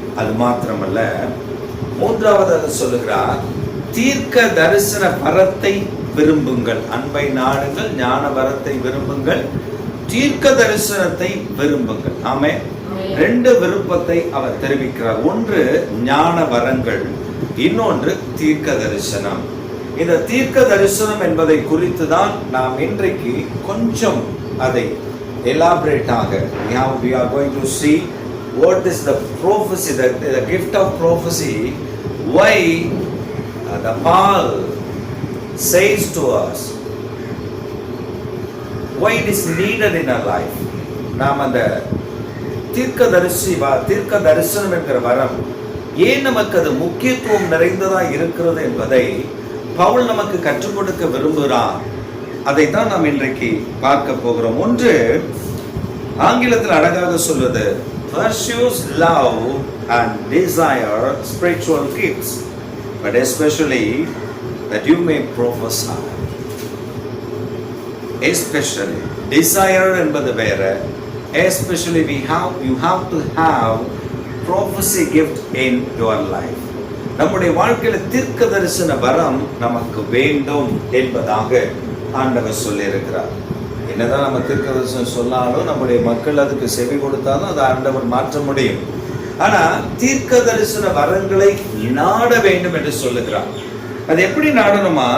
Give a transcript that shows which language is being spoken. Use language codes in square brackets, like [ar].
[ta] அது மாத்திரமல்ல, மூன்றாவது சொல்லுகிறார், தீர்க்க தரிசன வரத்தை விரும்புங்கள். அன்பை நாடுங்கள், ஞான வரத்தை விரும்புங்கள், தீர்க்க தரிசனத்தை விரும்புங்கள். ஆமென். 2 விருப்பத்தை அவர் தெரிவிக்கிறார். ஒன்று ஞான வரங்கள், இன்னொன்று தீர்க்க தரிசனம். இந்த தீர்க்க தரிசனம் என்பதை குறித்து தான் நாம் இன்றைக்கு கொஞ்சம் அதை எலாபரேட் ஆக [en] we are going to see what is the prophecy, the gift of prophecy, why the Paul says to us, why it is needed in our life. [ta] நாம் அந்த தீர்க்க தரிசனம் என்கிற வரம் ஏன் நமக்கு அது முக்கியத்துவம் நிறைந்ததா இருக்கிறது என்பதை பவுல் நமக்கு கற்றுக் கொடுக்க விரும்புகிறார். அதைத்தான் நாம் இன்றைக்கு பார்க்க போகிறோம். ஒன்று ஆங்கிலத்தில் அழகாக சொல்வது, [en] pursues love and desire spiritual gifts, but especially that you may prophesy. Especially desire [ta] என்பது வேற, [en] especially you have to have prophecy gift in your life. [ta] நம்முடைய வாழ்க்கையில் தீர்க்க தரிசன வரம் நமக்கு வேண்டும் என்பதாக ஆண்டவர் சொல்லி இருக்கிறார். என்னதான் நம்ம தீர்க்க தரிசனம் சொன்னாலும் நம்முடைய மக்கள் அதுக்கு செவி கொடுத்தாலும் அதை ஆண்டவர் மாற்ற முடியும். ஆனா தீர்க்க தரிசன வரங்களை நாட வேண்டும் என்று சொல்லுகிறார். அது எப்படி நாடணுமா?